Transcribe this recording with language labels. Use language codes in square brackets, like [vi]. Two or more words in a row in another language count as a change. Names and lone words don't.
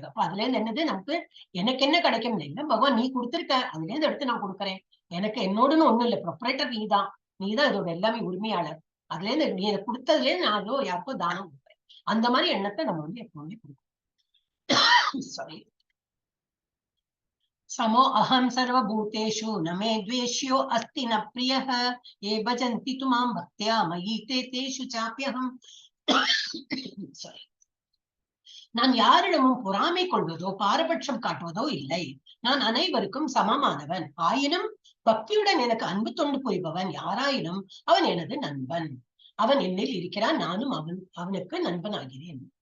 [ta] அப்ப அதுல இருந்து என்னது, நமக்கு எனக்கு என்ன கிடைக்கும் இல்லை, பகவான் நீ கொடுத்திருக்க, அதுல இருந்து எடுத்து நான் கொடுக்குறேன். எனக்கு என்னோடுன்னு ஒண்ணும் இல்லை, ப்ரொப்ரைட்டர் நீதான் இதோட எல்லாமே உரிமையாளர். அதுல இருந்து நீ இதை கொடுத்ததுல இருந்து நான் யாருக்கோ தானம் கொடுக்குறேன். அந்த மாதிரி எண்ணத்தை நம்ம வந்து எப்பவுமே கொடுக்கணும். சாரி. [sa] समो अहम सर्वभूतेषु न मे द्वेष्यो अस्ति न प्रियः ये भजन्ति तु मां भक्त्या मयि ते तेषु चाप्यहम्. [ta] நான் யாரிடமும் பொறாமை கொள்வதோ பாரபட்சம் காட்டுவதோ இல்லை. நான் அனைவருக்கும் சமமானவன். ஆயினும் பக்தியுடன் எனக்கு அன்பு தொண்டு புரிபவன் யாராயினும் அவன் எனது நண்பன். அவன் என்னில் இருக்கிறான், நானும் அவனுக்கு நண்பன் ஆகிறேன்.